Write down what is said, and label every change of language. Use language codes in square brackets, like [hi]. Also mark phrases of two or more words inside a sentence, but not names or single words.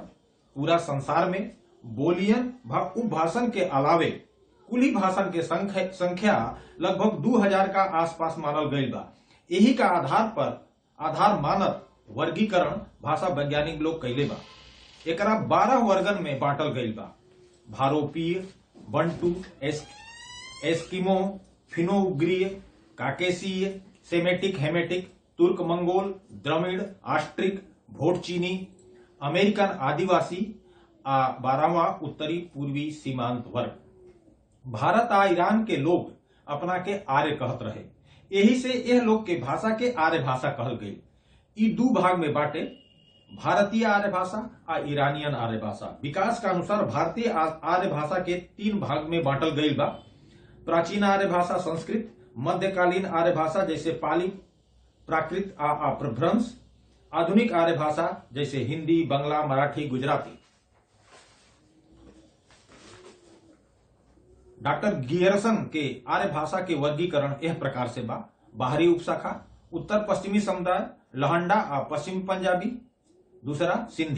[bho] पूरा संसार में बोलियन व उपभाषण के अलावे कुली भाषण के संख्या लगभग 2000 का आसपास मानल गईल बा। यही का आधार मानत वर्गीकरण भाषा वैज्ञानिक लोग कैले बा। एकरा 12 वर्गन में बांटल गईल बा। भारोपीय, बंटू, एस्किमो, फिनो-उग्रीय, काकेशीय, सेमेटिक, हेमेटिक, तुर्क मंगोल, द्रविड़, ऑस्ट्रिक, भोटचीनी, अमेरिकन आदिवासी आ 12वां उत्तरी पूर्वी सीमांत वर्ग। भारत आ ईरान के लोग अपना के आर्य कहत रहे। यही से यह लोग के भाषा के आर्य भाषा कहल गई। ई 2 भाग में बांटे, भारतीय आर्य भाषा आ ईरानियन आर्य भाषा। विकास का अनुसार भारतीय आर्य भाषा के 3 भाग में बांटल गई बा। प्राचीन आर्य भाषा संस्कृत, मध्यकालीन आर्य भाषा जैसे पाली, प्राकृत आ अपभ्रंश, आधुनिक आर्य भाषा जैसे हिंदी, बंगला, मराठी, गुजराती। डॉक्टर गियरसन के आर्य भाषा के वर्गीकरण यह प्रकार से बा। बाहरी उपशाखा उत्तर पश्चिमी समुदाय लहंडा आ पश्चिमी पंजाबी, दूसरा सिंधी।